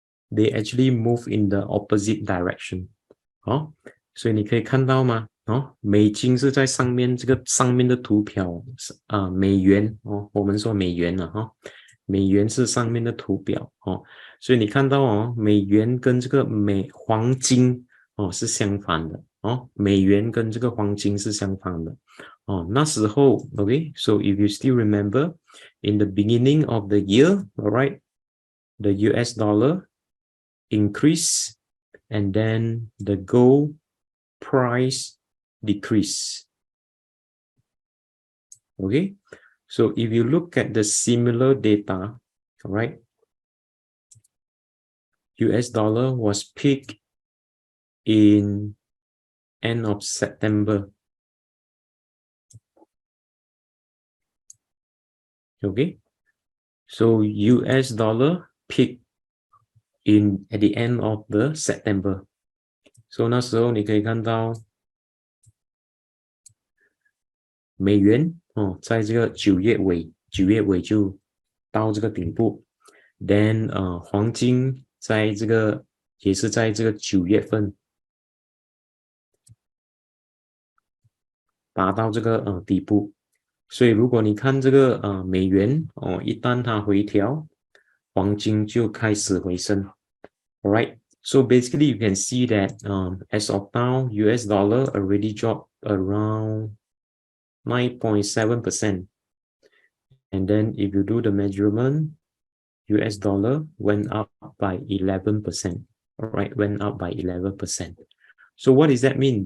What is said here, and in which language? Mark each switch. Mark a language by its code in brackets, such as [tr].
[en] they actually move in the opposite direction. [zh] 哦，所以你可以看到吗？哦，美金是在上面这个上面的图表美元哦，我们说美元了哈，美元是上面的图表哦，所以你看到哦，美元跟这个黄金哦是相反的哦，美元跟这个黄金是相反的哦，那时候 [en] OK，so if you still remember in the beginning of the year, alright, the US dollar increase and then the gold price decrease. Okay, so if you look at the similar data, all right, US dollar was peaked in end of September. Okay, so US dollar peaked at the end of the September. [zh] So 那时候你可以看到美元哦，在这个9月尾就到这个顶部 ，then 黄金在这个也是在这个9月份达到这个底部，所以如果你看这个美元哦，一旦它回调，黄金就开始回升 ，alright。 [en] So basically, you can see that as of now, US dollar already dropped around 9.7%. And then if you do the measurement, US dollar went up by 11%. All right, went up by 11%. So what does that mean?